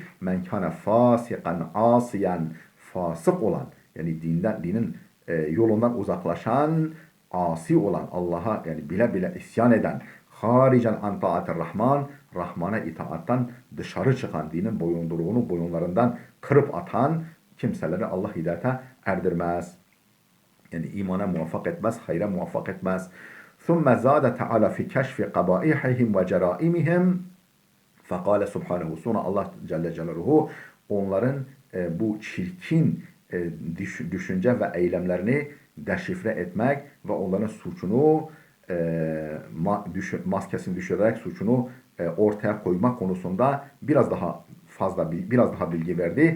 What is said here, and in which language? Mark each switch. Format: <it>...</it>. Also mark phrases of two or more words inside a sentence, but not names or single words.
<ar>مَنْ كَانَ فَاسِقًا عَاصِيًا,</ar> <tr>fasık olan, yani dinin yolundan uzaklaşan, asi olan, Allah'a yani bile bile isyan eden,</tr> <ar>خَارِجًا عَنْ طَاعَةِ الرَّحْمٰنِ,</ar> <tr>Rahman'a itaattan dışarı çıkan, dinin boyunlarından kırıp atan kimseleri Allah hidayete erdirmez. Yani imana muvaffak etmez, hayra muvaffak etmez.</tr> <ar>ثُمَّ زَادَ تَعَالَى فِي كَشْفِ قَبَائِحِهِمْ وَجَرَائِمِهِمْ فَقَالَ سُبْحَانَهُ.</ar> <tr>Sonra Allah Celle Celaluhu onların bu çirkin düşünce ve eylemlerini deşifre etmek ve onların suçunu maskesini düşürerek suçunu ortaya koymak konusunda biraz daha bilgi verdi.</tr>